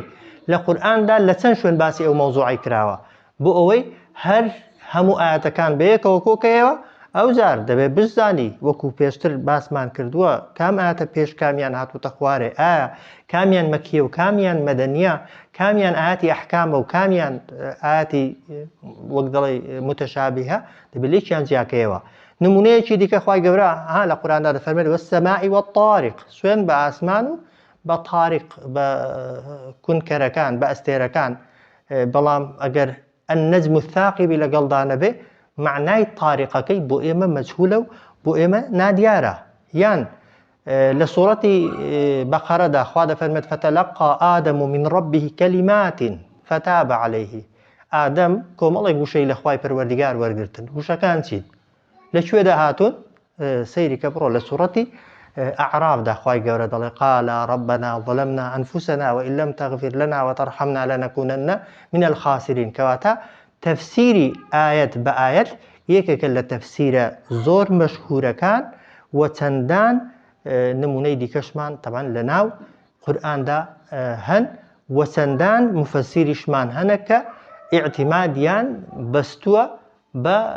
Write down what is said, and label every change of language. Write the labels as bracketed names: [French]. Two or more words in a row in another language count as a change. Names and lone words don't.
[Central Kurdish] لە قورئاندا لە چەند شوێن باسی ئەو مەوزوعی کراوە بۆ ئەوەی هەر هەموو ئاەتەکان بەیەکەوە کۆکەیەوە ئەوجار دەبێت بزانی وەکو پێشتر باسمان کردووە کام ئاەتە پێش کامیان هاتووتە خوارێ ئایا کامیان مەکیە و کامیان مەدەنیە کامیان ئاەتی ئەحکامە و کامیان ئاەتی وەک دەڵێ متەشابیهە دەبێت لێکیان جیاکەیەوە نمونەیەکی دیکە خوای گەورە لە قورئاندا دەفەرمێت [Arabic] والسەماء والطارق [Central Kurdish] سوێن بە ئاسمان و بە تاریق بە کونکەرەکان بە ئەستێرەکان بەڵام ئەگەر [Arabic] النەجم الثاقب [Central Kurdish] لەگەڵدا نەبێ معنای تاریقەکەی بۆ ئێمە مەجهولە و بۆ ئێمە نادیارە یان لە سوورەتی بەقەرەدا خوا دەفەرمێت [Arabic] فتلقى آدم من ربه كلمات فتاب عليه [Central Kurdish] ئادەم کۆمەڵێک وشەی لە خوای پەروەردگار وەرگرتن وشەکان چین لەکوێدا هاتوون سەیری کە بڕۆ لە سوورەتی أعرافدا خوای گەورە دەڵێ [Arabic] قال ربنا ظلمنا أنفسنا وإن لم تغفر لنا وترحمنا لنكونن من الخاسرين [Central Kurdish] کەواتە تەفسیری ئاەت بە ئاەت یەکێکە لە تەفسیرە زۆر مەشهورەکان و چەندان نمونەی دیکەشمان طبعا لە ناو قورئاندا هەن و چەندان مفەسیریشمان هەنە کە ئیعتیمادیان بەستووە بە